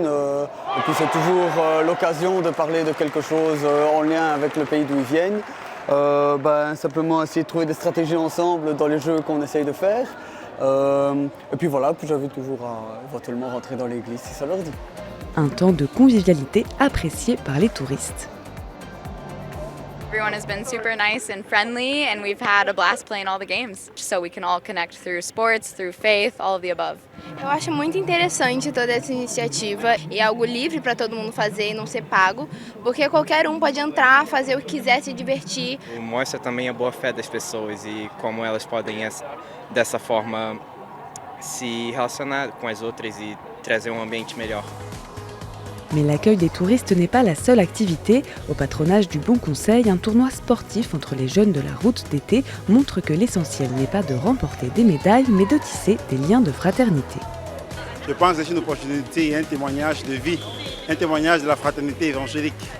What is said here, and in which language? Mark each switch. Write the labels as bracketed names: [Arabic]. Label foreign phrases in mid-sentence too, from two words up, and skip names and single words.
[French] Et puis c'est toujours l'occasion de parler de quelque chose en lien avec le pays d'où ils viennent. Simplement essayer de trouver des stratégies ensemble dans les jeux qu'on essaye de faire. Et puis voilà, puis j'avais toujours à éventuellement rentrer dans l'église si ça leur dit. Un temps de convivialité apprécié par les touristes. [English] Everyone has been super nice and friendly, and we've had a blast playing all the games, so we can all connect through sports, through faith, all of the above. [Portuguese] Eu acho muito interessante toda essa iniciativa e algo livre para todo mundo fazer e não ser pago, porque qualquer pode entrar, fazer o que quiser, se divertir. Mostra também a boa fé das pessoas e como elas podem dessa forma se relacionar com as outras e trazer ambiente melhor. [French] Mais l'accueil des touristes n'est pas la seule activité. Au patronage du Bon Conseil, un tournoi sportif entre les jeunes de la route d'été montre que l'essentiel n'est pas de remporter des médailles, mais de tisser des liens de fraternité. Je pense que c'est une opportunité et un témoignage de vie, un témoignage de la fraternité évangélique.